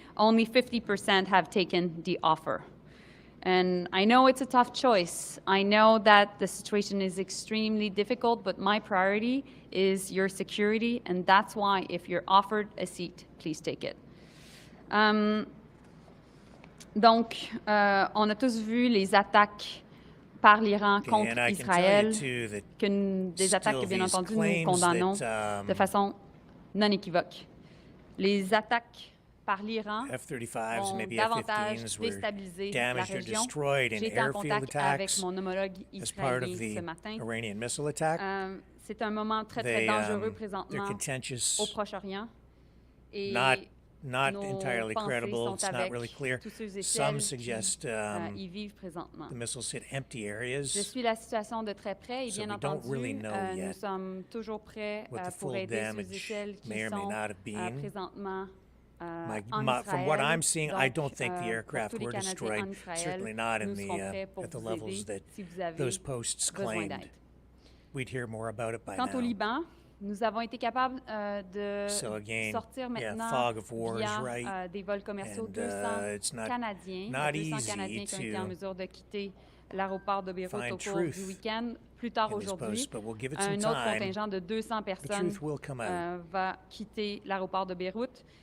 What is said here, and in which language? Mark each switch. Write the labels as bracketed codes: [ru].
[en] Only 50% have taken the offer. And I know it's a tough choice. I know that the situation is extremely difficult, but my priority is your security, and that's why if you're offered a seat, please take it. [fr] Donc, on a tous vu les attaques par l'Iran contre Israël, des attaques que, bien entendu, nous condamnons de façon non équivoque. Les attaques par l'Iran ont davantage déstabilisé la région. J'ai été en contact avec mon homologue israélien ce matin. C'est un moment très, très dangereux présentement au Proche-Orient. Et [en] not entirely credible. It's not really clear. Some suggest the missiles hit empty areas. [fr] Je suis la situation de très près et bien entendu, nous sommes toujours prêts pour aider ceux et celles qui sont présentement [en] from what I'm seeing, I don't think the aircraft were destroyed. Certainly not in at the levels that those posts claimed. We'd hear more about it by now. [fr] Quant au Liban, nous avons été capables de sortir maintenant via des vols commerciaux 200 Canadiens. 200 Canadiens qui ont été en mesure de quitter l'aéroport de Beyrouth au cours du week-end. Plus tard aujourd'hui, un autre contingent de 200 personnes va quitter l'aéroport de Beyrouth.